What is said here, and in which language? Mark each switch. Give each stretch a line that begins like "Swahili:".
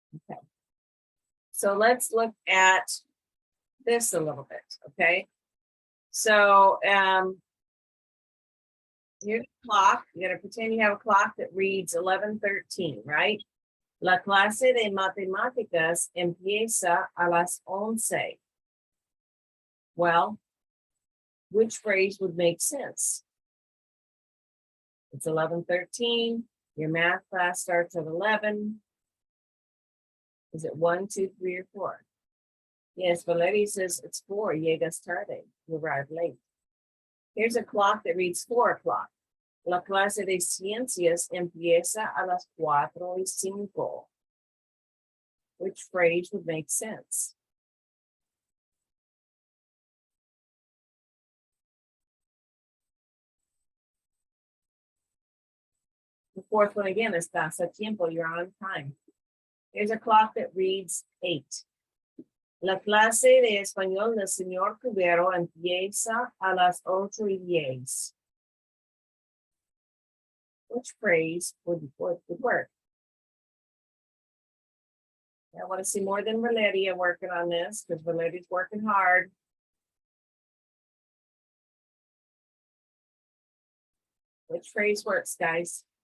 English: Okay. So let's look at this a little bit, okay? So here's a clock. You gotta pretend you have a clock that reads 11:13, right?
Spanish: La clase de matemáticas empieza a las 11.
English: Well, which phrase would make sense? It's 11:13. Your math class starts at 11. Is it 1, 2, 3, or 4? Yes, Valeria says it's 4.
Spanish: Llegas tarde.
English: You arrive late. Here's a clock that reads 4 o'clock.
Spanish: La clase de ciencias empieza a las 4:05.
English: Which phrase would make sense? The fourth one again is
Spanish: estás a tiempo,
English: you're on time. Here's a clock that reads 8.
Spanish: La clase de español del señor Cubero empieza a las 8:10.
English: Which phrase would work? I want to see more than Valeria working on this because Valeria's working hard. Which phrase works, guys?